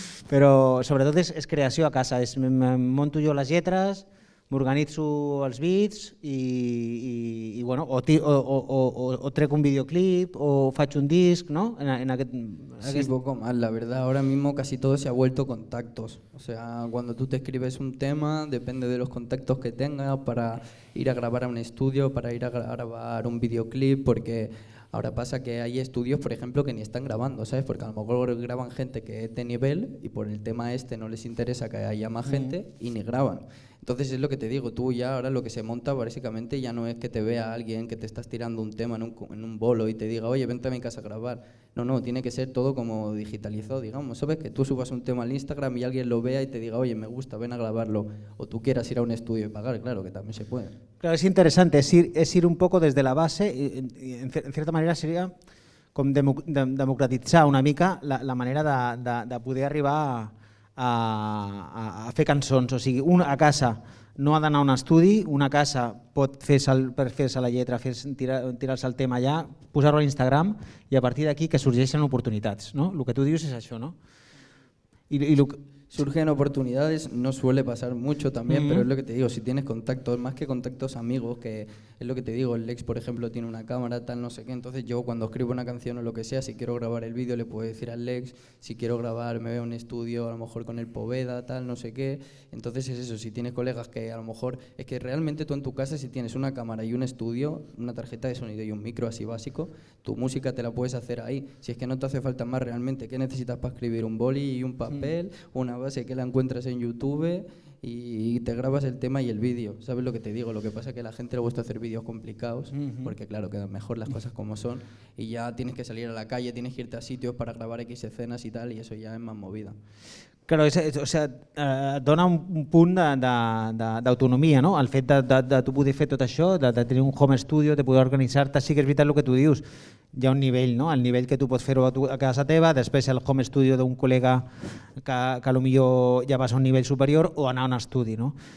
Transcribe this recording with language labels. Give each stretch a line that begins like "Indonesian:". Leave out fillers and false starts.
Catalan: Però sobretot és creació a casa, monto jo les lletres, m'organitzo els beats i bueno, o trec un videoclip o faig un disc, ¿no?
Spanish: Sí, poco más, la verdad, ahora mismo casi todo se ha vuelto contactos, o sea, cuando tú te escribes un tema, depende de los contactos que tengas para ir a grabar a un estudio, para ir a grabar un videoclip, porque ahora pasa que hay estudios, por ejemplo, que ni están grabando, ¿sabes? Porque a lo mejor graban gente que es de nivel y por el tema este no les interesa que haya más gente y ni graban. Entonces es lo que te digo, tú ya ahora lo que se monta básicamente ya no es que te vea alguien que te estás tirando un tema en un bolo y te diga, oye, vente a mi casa a grabar. No, tiene que ser todo como digitalizado, digamos, ¿sabes? Que tú subas un tema al Instagram y alguien lo vea y te diga, oye, me gusta, ven a grabarlo. O tú quieras ir a un estudio y pagar, claro, que también se puede. Claro, es interesante, es ir un poco desde la base y en cierta manera
Catalan: seria com democratitzar una mica la manera de poder arribar a fer cançons. O sigui, a casa no ha d'anar a un estudi, una casa pot per fer-se la lletra, tirar-se el tema allà, posar-ho a l'Instagram i a partir d'aquí que sorgeixen oportunitats. No? El que tu dius és això, no?
Spanish: Surgen oportunidades, no suele pasar mucho también, pero es lo que te digo, si tienes contactos, más que contactos amigos, que es lo que te digo, el Lex, por ejemplo, tiene una cámara, tal, no sé qué, entonces yo cuando escribo una canción o lo que sea, si quiero grabar el vídeo le puedo decir al Lex, si quiero grabar me veo un estudio, a lo mejor con el Poveda, tal, no sé qué, entonces es eso, si tienes colegas que a lo mejor, es que realmente tú en tu casa si tienes una cámara y un estudio, una tarjeta de sonido y un micro así básico, tu música te la puedes hacer ahí, si es que no te hace falta más realmente, ¿qué necesitas para escribir? Un boli y un papel, una base que la encuentras en YouTube y te grabas el tema y el vídeo. ¿Sabes lo que te digo? Lo que pasa es que a la gente le gusta hacer vídeos complicados, porque claro, quedan mejor las cosas como son, y ya tienes que salir a la calle, tienes que irte a sitios para grabar X escenas y tal, y eso ya es más movida.
Catalan: Claro, o sea, et dona un punt d'autonomia, no? El fet de tu poder fer tot això, de tenir un home studio, de poder organitzar-te, sí que és veritat el que tu dius, hi ha un nivell, no? El nivell que tu pots fer-ho a casa teva, després el home studio d'un col·lega que potser ja vas a un nivell superior o anar a un estudi, no?